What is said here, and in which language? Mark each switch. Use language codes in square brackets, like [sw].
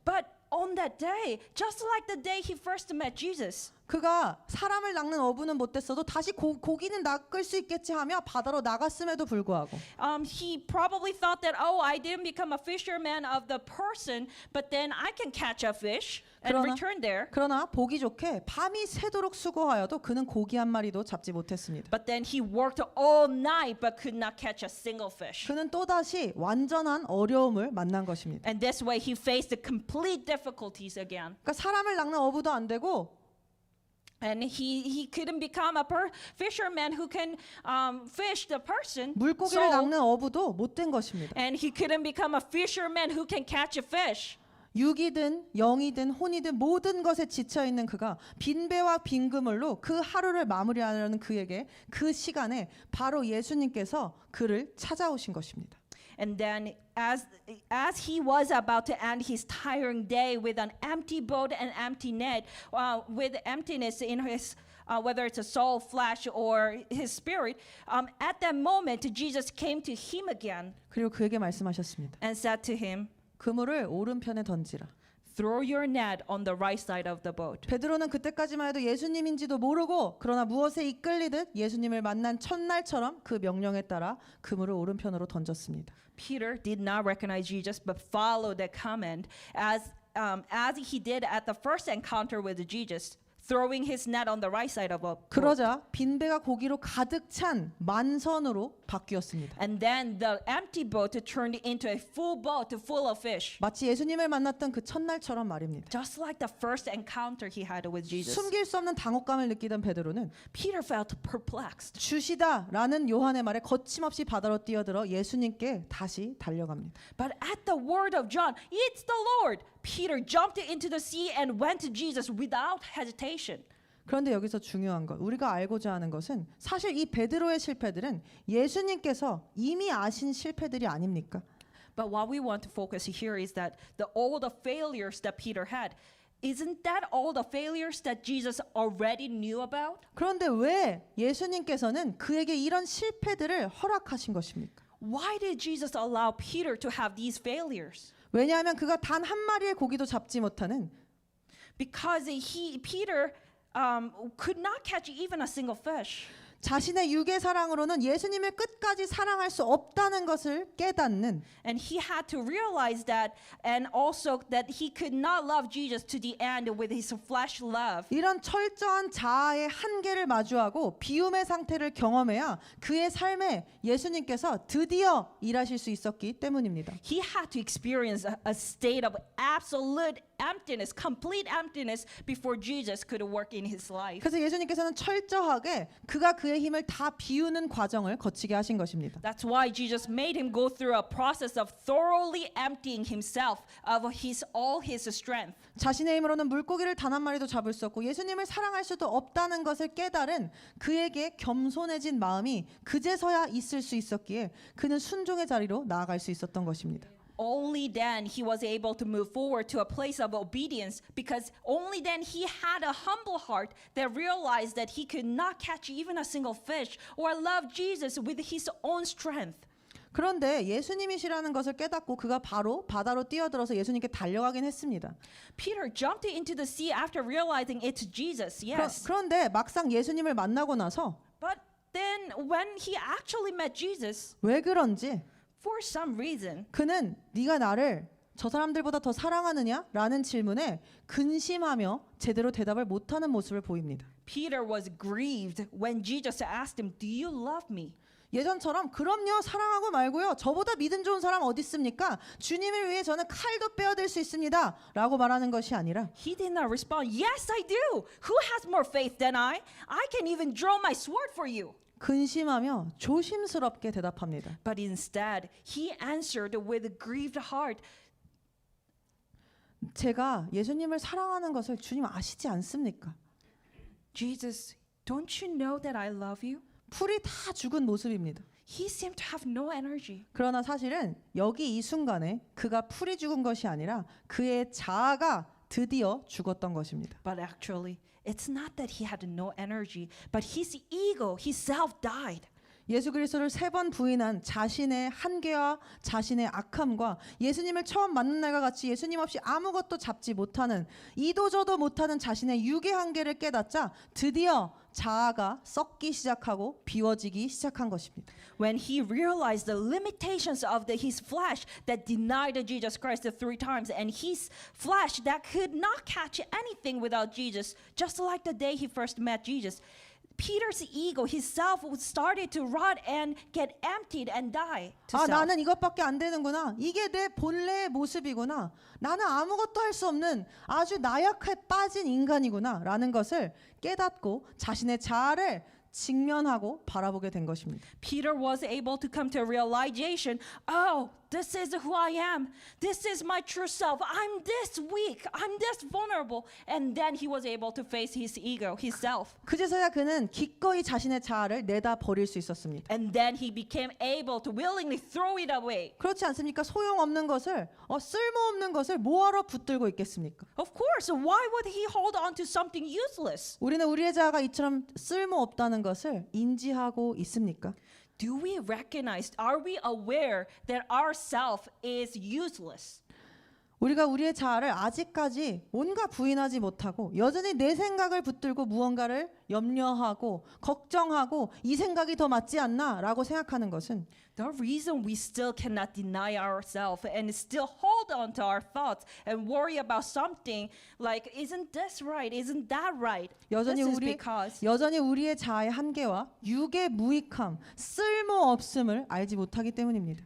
[en] But on that day, just like the day he first met Jesus, [ko] 그가 사람을 낚는 어부는 못됐어도 다시 고기는 낚을 수 있겠지 하며 바다로 나갔음에도 불구하고 [en] he probably thought that, oh, I didn't become a fisherman of the person, but then I can catch a fish and return there. [ko] 그러나 보기 좋게 밤이 새도록 수고하여도 그는 고기 한 마리도 잡지 못했습니다. [en] But then he worked all night but could not catch a single fish. [ko] 그는 또다시 완전한 어려움을 만난 것입니다. [en] And this way he faced the complete difficulties again. [ko] 그러니까 사람을 낚는 어부도 안 되고 [en] And he couldn't become a fisherman who can fish the person. [ko] 물고기를 낚는 어부도 못된 것입니다. [en] And he couldn't become a fisherman who can catch a fish. [ko] 육이든 영이든 혼이든 모든 것에 지쳐 있는 그가 빈배와 빈 그물로 그 하루를 마무리하려는 그에게 그 시간에 바로 예수님께서 그를 찾아오신 것입니다. [en] And then as he was about to end his tiring day with an empty boat and empty net, with emptiness in his whether it's a soul, flesh, or his spirit, at that moment Jesus came to him again [ko] 그리고 그에게 말씀하셨습니다. [en] and said to him, [ko] 그물을 오른편에 던지라. [en] Throw your net on the right side of the boat. [ko] 베드로는 그때까지만 해도 예수님인지도 모르고 그러나 무엇에 이끌리듯 예수님을 만난 첫날처럼 그 명령에 따라 그물을 오른편으로 던졌습니다. [en] Peter did not recognize Jesus, but followed the command as he did at the first encounter with Jesus, throwing his net on the right side of a boat. [ko] 그러자 빈배가 고기로 가득 찬 만선으로 바뀌었습니다. [en] And then the empty boat turned into a full boat full of fish. [ko] 마치 예수님을 만났던 그 첫날처럼 말입니다. [en] Just like the first encounter he had with Jesus. [ko] 숨길 수 없는 당혹감을 느끼던 베드로는 [en] Peter felt perplexed. [ko] 주시다라는 요한의 말에 거침없이 바다로 뛰어들어 예수님께 다시 달려갑니다. [en] But at the word of John, it's the Lord, Peter jumped into the sea and went to Jesus without hesitation. [ko] 그런데 여기서 중요한 것, 우리가 알고자 하는 것은 사실 이 베드로의 실패들은 예수님께서 이미 아신 실패들이 아닙니까? [en] But what we want to focus here is that all the failures that Peter had, isn't that all the failures that Jesus already knew about? [ko] 그런데 왜 예수님께서는 그에게 이런 실패들을 허락하신 것입니까? [en] Why did Jesus allow Peter to have these failures? [ko] 왜냐하면 그가 단 한 마리의 고기도 잡지 못하는 [en] Because Peter could not catch even a single fish. [ko] 자신의 육의 사랑으로는 예수님을 끝까지 사랑할 수 없다는 것을 깨닫는 [en] And he had to realize that, and also that he could not love Jesus to the end with his flesh love. [ko] 이런 철저한 자아의 한계를 마주하고 비움의 상태를 경험해야 그의 삶에 예수님께서 드디어 일하실 수 있었기 때문입니다. [en] He had to experience a state of absolute emptiness, complete emptiness before Jesus could work in his life. [ko] 그래서 예수님께서는 철저하게 그가 그의 힘을 다 비우는 과정을 거치게 하신 것입니다. [en] That's why Jesus made him go through a process of thoroughly emptying himself of all his strength. [ko] 자신의 힘으로는 물고기를 단 한 마리도 잡을 수 없고 예수님을 사랑할 수도 없다는 것을 깨달은 그에게 겸손해진 마음이 그제서야 있을 수 있었기에 그는 순종의 자리로 나아갈 수 있었던 것입니다. [en] Only then he was able to move forward to a place of obedience, because only then he had a humble heart that realized that he could not catch even a single fish or love Jesus with his own strength. [ko] 그런데 예수님이시라는 것을 깨닫고 그가 바로 바다로 뛰어들어서 예수님께 달려가긴 했습니다. [en] Peter jumped into the sea after realizing it's Jesus, yes. [ko] 그런데 막상 예수님을 만나고 나서 [en] But then when he actually met Jesus, [ko] 왜 그런지 [en] for some reason, [ko] 그는 네가 나를 저 사람들보다 더 사랑하느냐? 라는 질문에 근심하며 제대로 대답을 못하는 모습을 보입니다. [en] Peter was grieved when Jesus asked him, "Do you love me?" [ko] 예전처럼 그럼요 사랑하고 말고요 저보다 믿음 좋은 사람 어디 있습니까? 주님을 위해 저는 칼도 빼어들 수 있습니다 라고 말하는 것이 아니라 [en] He did not respond, "Yes, I do. Who has more faith than I? I can even draw my sword for you." [ko] 근심하며 조심스럽게 대답합니다. [en] But instead, he answered with a grieved heart, [ko] 제가 예수님을 사랑하는 것을 주님 아시지 않습니까? [en] "Jesus, don't you know that I love you?" [ko] 풀이 다 죽은 모습입니다. [en] He seemed to have no energy. [ko] 그러나 사실은 여기 이 순간에 그가 풀이 죽은 것이 아니라 그의 자아가 드디어 죽었던 것입니다. [en] But actually, it's not that he had no energy, but his ego, his self died. [ko] 예수 그리스도를 3번 부인한 자신의 한계와 자신의 악함과 예수님을 처음 만난 날과 같이 예수님 없이 아무것도 잡지 못하는 이도저도 못하는 자신의 육의 한계를 깨닫자 드디어 자아가 썩기 시작하고 비워지기 시작한 것입니다. [en] When he realized the limitations of his flesh that denied Jesus Christ 3 times, and his flesh that could not catch anything without Jesus, just like the day he first met Jesus, Peter's ego, his self, started to rot and get emptied and die to 아, self. [ko] 나는 이것밖에 안 되는구나. 이게 내 본래의 모습이구나. 나는 아무것도 할 수 없는 아주 나약해 빠진 인간이구나. 라는 것을 깨닫고 자신의 자아를 직면하고 바라보게 된 것입니다. [en] Peter was able to come to a realization, oh, this is who I am. This is my true self. I'm this weak. I'm this vulnerable. And then he was able to face his ego, his self. [ko] 그제서야 그는 기꺼이 자신의 자아를 내다 버릴 수 있었습니다. [en] And then he became able to willingly throw it away. [ko] 그렇지 않습니까? 소용없는 것을, 쓸모없는 것을 뭐하러 붙들고 있겠습니까? [en] Of course, why would he hold on to something useless? [ko] 우리는 우리의 자아가 이처럼 쓸모없다는 것을 인지하고 있습니까? [en] Do we recognize, are we aware that our self is useless? [ko] 우리가 우리의 자아를 아직까지 온갖 부인하지 못하고 여전히 내 생각을 붙들고 무언가를 염려하고 걱정하고 이 생각이 더 맞지 않나 라고 생각하는 것은 [en] The reason we still cannot deny ourselves and still hold on to our thoughts and worry about something like, isn't this right? Isn't that right? [ko] 여전히 [en] This is [ko] 여전히 우리의 자아의 한계와 육의 무익함, 쓸모없음을 알지 못하기 때문입니다.